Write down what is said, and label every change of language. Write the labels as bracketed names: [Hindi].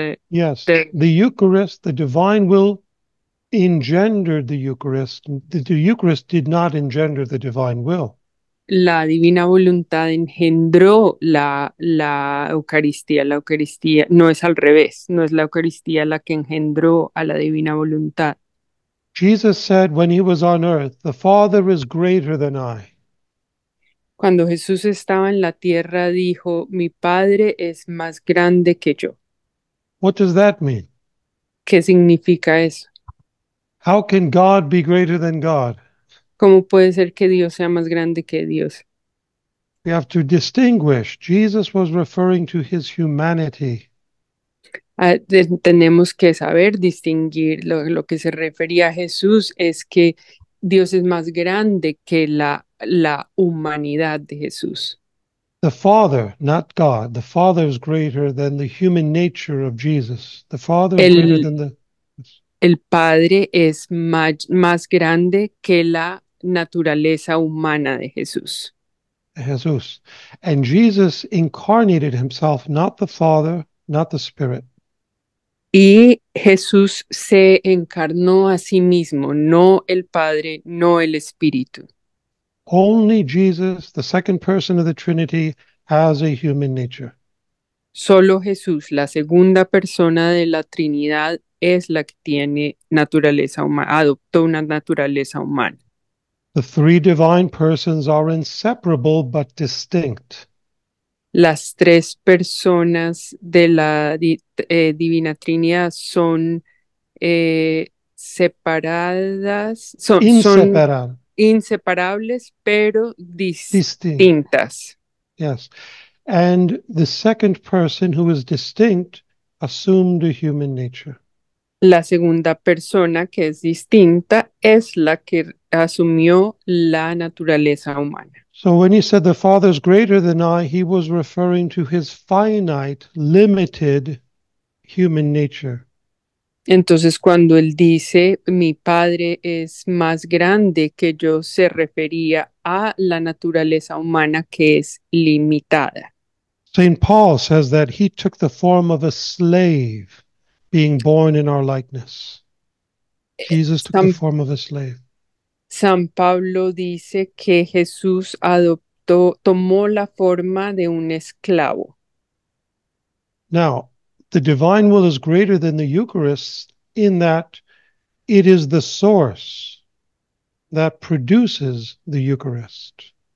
[English] Yes, the Eucharist, the divine will engendered the Eucharist. The Eucharist did not engender the divine will. [Spanish] La divina voluntad engendró la Eucaristía. La Eucaristía no es al revés, no es la Eucaristía la que engendró a la divina voluntad. [English] Jesus said when he was on earth, the Father is greater than I. [Spanish] Cuando Jesús estaba en la tierra, dijo, mi Padre es más grande que yo. [English] What does that mean? [Spanish] ¿Qué significa eso? [English] How can God be greater than God? [Spanish] ¿Cómo puede ser que Dios sea más grande que Dios? [English] We have to distinguish. Jesus was referring to his humanity. [Spanish] Tenemos que saber distinguir lo que se refería a Jesús es que Dios es más grande que la humanidad de Jesús. [English] The Father, not God. The Father is greater than the human nature of Jesus. The Father is greater than the... [Spanish] El Padre es más grande que la naturaleza humana de Jesús. [English] Jesus. And Jesus incarnated himself, not the Father, not the Spirit. [Spanish] Y Jesús se encarnó a sí mismo, no el Padre, no el Espíritu. [English] Only Jesus, the second person of the Trinity, has a human nature. [Spanish] Solo Jesús, la segunda persona de la Trinidad, es la que tiene naturaleza humana, adoptó una naturaleza humana. [English] The three divine persons are inseparable but distinct. [Spanish] Las tres personas de la Divina Trinidad son separadas, son inseparables, pero distintas. [English] Yes. And the second person who is distinct assumed a human nature. [Spanish] La segunda persona que es distinta es la que asumió la naturaleza humana. [English] So when he said the Father is greater than I, he was referring to his finite, limited human nature. [Spanish] Entonces, cuando él dice, mi Padre es más grande que yo, se refería a la naturaleza humana que es limitada. [English] St. Paul says that he took the form of a slave, being born in our likeness. Jesus took the form of a slave. [Spanish] San Pablo dice que Jesús tomó la forma de un esclavo. [English] Now, the divine will is greater than the Eucharist in that it is the source that produces the Eucharist.